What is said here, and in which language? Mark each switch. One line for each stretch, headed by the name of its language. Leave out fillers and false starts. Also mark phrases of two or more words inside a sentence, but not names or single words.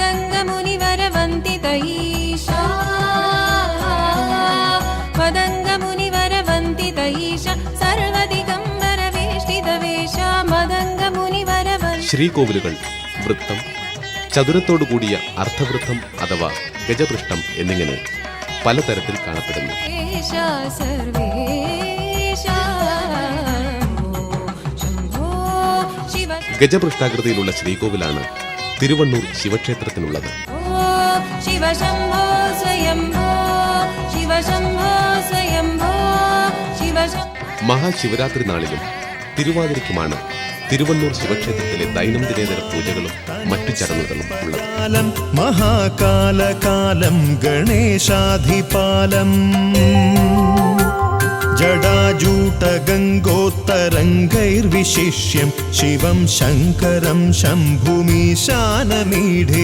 Malayalam: ശ്രീകോവിലുകൾ വൃത്തം, ചതുരത്തോടുകൂടിയ അർദ്ധവൃത്തം അഥവാ ഗജപൃഷ്ഠം എന്നിങ്ങനെ പലതരത്തിൽ കാണപ്പെടുന്നു.
Sanskrit: ईशा सर्वेशा शम्भो शिव
Malayalam: ഗജപൃഷ്ഠാകൃതിയിലുള്ള ശ്രീകോവിലാണ് തിരുവണ്ണൂർ ശിവക്ഷേത്രത്തിനുള്ളത്.
Sanskrit: शिव शम्भो स्वयम्भो शिव शम्भो स्वयम्भो शिव
Malayalam: മഹാശിവരാത്രി നാളിലും തിരുവാതിരയ്ക്കുമാണ് തിരുവണ്ണൂർ ശിവക്ഷേത്രത്തിലെ ദൈനംദിനേതര പൂജകളും മറ്റു ചടങ്ങുകളും ഉള്ളത്.
Sanskrit: മഹാകാലകാലം ഗണേശാധിപാലം ജടാജൂട്ടഗംഗോത്തരംഗൈർവിശിഷ്യം ശിവം ശങ്കരം ശംഭുമീശാനമീഢേ.